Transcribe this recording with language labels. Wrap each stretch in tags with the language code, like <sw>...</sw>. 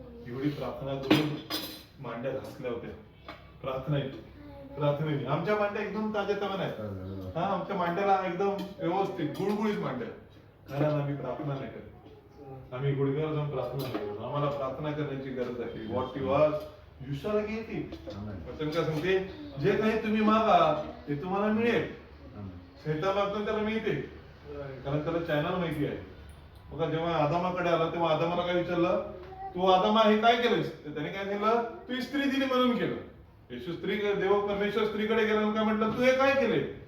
<mr>एवढी प्रार्थना करून मांड्या घासल्या होत्या प्रार्थनेने. आमच्या मांड्या एकदम ताज्यातवान आहेत. हा, आमच्या मांड्याला एकदम व्यवस्थित गुळगुळीत मांड्या, कारण आम्ही प्रार्थना नाही करत. आम्ही गुडघ्यावर जाऊन प्रार्थना करतो. आम्हाला प्रार्थना करण्याची गरज आहे.</mr> <en>What you ask you shall get it.</en> <mr>वचन काय सांगते, जे काही तुम्ही मागा ते तुम्हाला मिळेल. सैतान मागतो त्याला मिळते, कारण त्याला चॅनल माहिती आहे. बघा जेव्हा आदामाकडे आला तेव्हा आदामाला काय विचारलं, तू आदामा हे काय केलंस? त्याने काय केलं, तू स्त्री दिली म्हणून केलं. येशू स्त्री, देव परमेश्वर स्त्रीकडे गेला काय म्हटलं, तू हे काय केले?</mr>